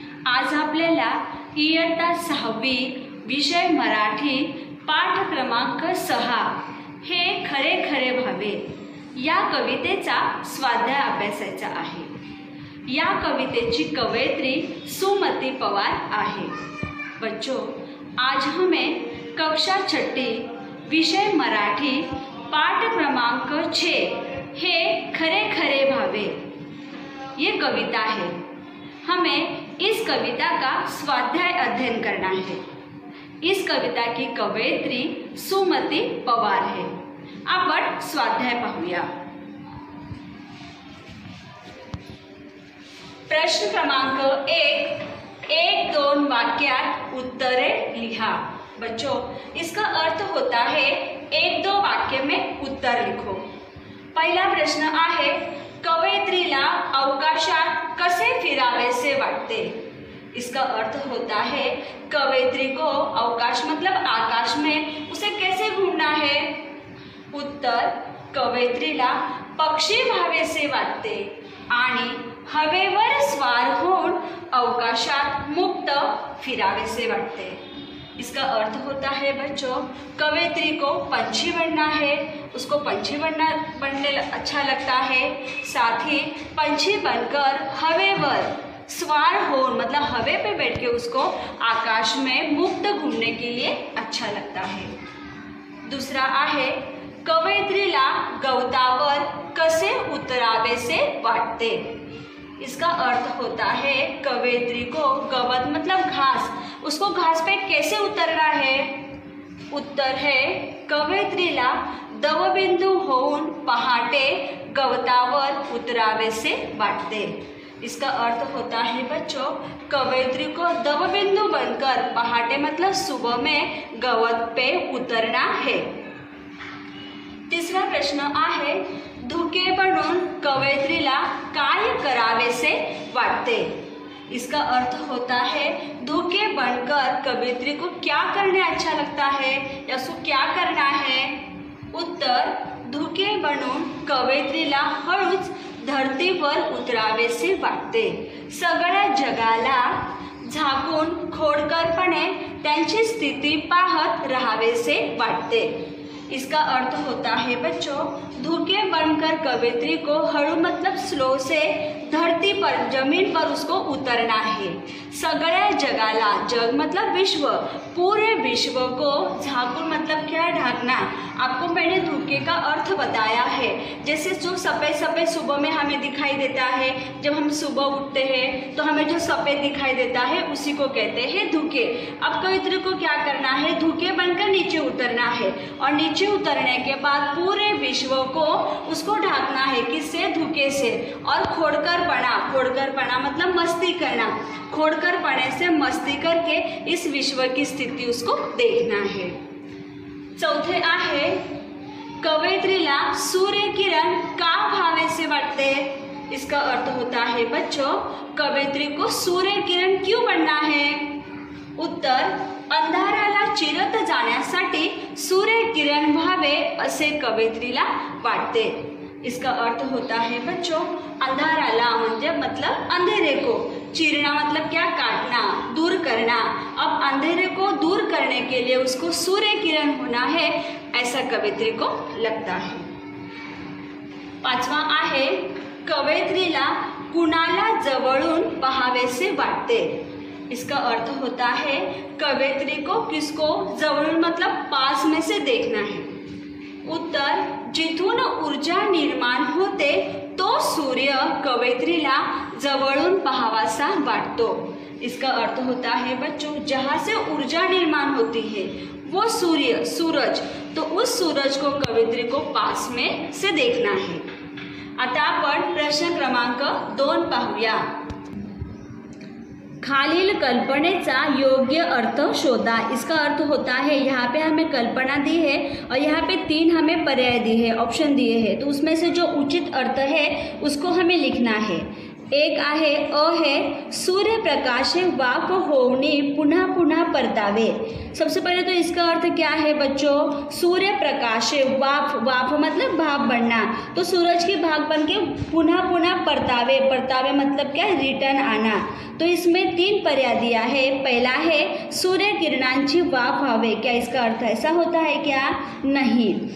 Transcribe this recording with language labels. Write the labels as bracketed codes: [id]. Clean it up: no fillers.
[mr] आज आपल्याला इयत्ता 6वी विषय मराठी पाठ क्रमांक 6 हे खरे खरे व्हावे या कवितेचा स्वाध्याय अभ्यासायचा आहे। या कवितेची कवयित्री सुमती पवार आहे। [hi] बच्चों, आज हमें कक्षा 6 विषय मराठी पाठ क्रमांक 6 हे खरे खरे भावे ये कविता है। हमें इस कविता का स्वाध्याय अध्ययन करना है। इस कविता की कवयित्री सुमती पवार है। [mr] आपण स्वाध्याय पाहूया। प्रश्न क्रमांक 1-2 वाक्यात उत्तरे लिहा। [hi] बच्चों, इसका अर्थ होता है 1-2 वाक्य में उत्तर लिखो। [mr] पहला प्रश्न आहे, कवयित्रीला अवकाशात कसे फिरावेसे वाटते। [hi] इसका अर्थ होता है कवयित्री को अवकाश मतलब आकाश में उसे कैसे घूमना है। [mr] उत्तर, कवयित्रीला पक्षी व्हावेसे वाटते आणि हवेवर स्वार होऊन अवकाशात मुक्त फिरावेसे वाटते। [hi] इसका अर्थ होता है बच्चों, कवयित्री को पंछी बनना है, उसको पंछी बनने अच्छा लगता है। साथ ही पंछी बनकर [mr] हवेवर स्वार हो [hi] मतलब हवे पे बैठ के उसको आकाश में मुक्त घूमने के लिए अच्छा लगता है। [mr] दूसरा आहे, कवयित्रीला गवतावर कसे उतरावेसे वाटते। [hi] इसका अर्थ होता है कवयित्री को गवत मतलब घास, उसको घास पे कैसे उतरना है। उत्तर है, [mr] कवयित्रीला दवबिंदू होऊन पहाटे गवतावर उतरावेसे वाटते। [hi] इसका अर्थ होता है बच्चों, कवयित्री को दवबिंदू बनकर पहाटे मतलब सुबह में गवत पे उतरना है। तीसरा प्रश्न [mr] आहे, धुके बनून कवयित्रीला काय करावेसे वाटते। [hi] इसका अर्थ होता है धुके बनकर कवयित्री को क्या करने अच्छा लगता है या उसको क्या करना है। [mr] उत्तर, धुके बनून कवयित्रीला हळूच धरतीवर उतरावेसे वाटते। सगळ्या जगाला झाकून खोडकरपणे त्यांची स्थिती पाहत राहावेसे वाटते। [hi] इसका अर्थ होता है बच्चों, धुके बनकर कवयित्री को हळू मतलब स्लो से धरती पर जमीन पर उसको उतरना है। [mr] सगळ्या जगाला, [hi] जग मतलब विश्व, पूरे विश्व को झाकून मतलब क्या ढाकना। आपको मैंने धुके का अर्थ बताया है। जैसे जो सफ़ेद सफ़ेद सुबह में हमें दिखाई देता है, जब हम सुबह उठते हैं तो हमें जो सफ़ेद दिखाई देता है उसी को कहते हैं धुके। अब कवयित्री को क्या करना है, धुके बनकर नीचे उतरना है और नीचे उतरने के बाद पूरे विश्व को उसको ढाकना है, किससे, धुके से। और खोड़करपना मतलब मस्ती करना, खोड़करपने से मस्ती करके इस विश्व की स्थिति उसको देखना है। [mr] चौथे आहे, कवयित्रीला सूर्य किरण का भावेसे वाटते। [hi] इसका अर्थ होता है बच्चों, कवयित्री को सूर्य किरण क्यों बनना है। [mr] उत्तर, अंधाराला चिरत जाण्यासाठी सूर्य किरण व्हावे असे कवयित्रीला वाटते। [hi] इसका अर्थ होता है बच्चों, [mr] अंधाराला म्हणजे [hi] मतलब अंधेरे को, चीरना मतलब क्या, काटना, दूर करना। अब अंधेरे को दूर करने के लिए उसको सूर्य किरण होना है, ऐसा कवयित्री को लगता है। [mr] पाचवा आहे, कवयित्रीला कुणाला जवळून पाहावेसे वाटते। [hi] इसका अर्थ होता है कवयित्री को किसको जवळून मतलब पास में से देखना है। [mr] उत्तर, जिथून ऊर्जा निर्माण होते तो सूर्य कवयित्रीला जवळून पाहावासा वाटतो। [hi] इसका अर्थ होता है बच्चों, जहाँ से ऊर्जा निर्माण होती है वो सूर्य, सूरज, तो उस सूरज को कवयित्री को पास में से देखना है। [mr] आता आपण प्रश्न क्रमांक 2 पाहूया। खालील कल्पनेचा योग्य अर्थ शोधा। [hi] इसका अर्थ होता है, यहाँ पे हमें कल्पना दी है और यहाँ पे 3 हमें पर्याय दी है, ऑप्शन दिए हैं, तो उसमें से जो उचित अर्थ है उसको हमें लिखना है। [mr] एक आहे अ है सूर्यप्रकाशे वाफ होवणे पुन्हा पुन्हा परतावे। [hi] सबसे पहले तो इसका अर्थ क्या है बच्चों, [mr] सूर्य प्रकाशे वाफ, [hi] वाफ मतलब भाप बनना, तो सूरज की भाप बन के [mr] पुनः पुनः परतावे, [hi] परतावे मतलब क्या, रिटर्न आना। तो इसमें 3 पर्याय दिया है। पहला है [mr] सूर्य किरणांची वाफ व्हावे, [hi] क्या इसका अर्थ ऐसा होता है क्या, नहीं।